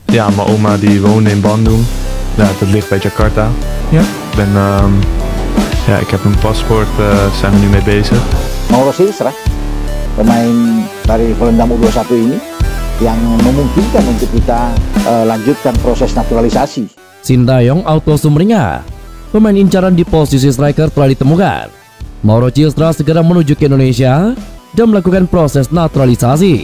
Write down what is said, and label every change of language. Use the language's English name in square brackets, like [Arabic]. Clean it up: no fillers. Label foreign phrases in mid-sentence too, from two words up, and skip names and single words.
[Dutch] Ja, mijn oma die woonde in Bandung. Ja, dat ligt bij Jakarta. Ya. Ben, ja, ik heb een paspoort, zijn we nu mee bezig. [Indonesian] Mauro Silstra, pemain dari Volendam U21 ini yang memungkinkan untuk kita lanjutkan proses naturalisasi. Sintayong Auto Sumringah, pemain incaran di posisi striker telah ditemukan. Mauro Silstra segera menuju ke Indonesia dan melakukan proses naturalisasi.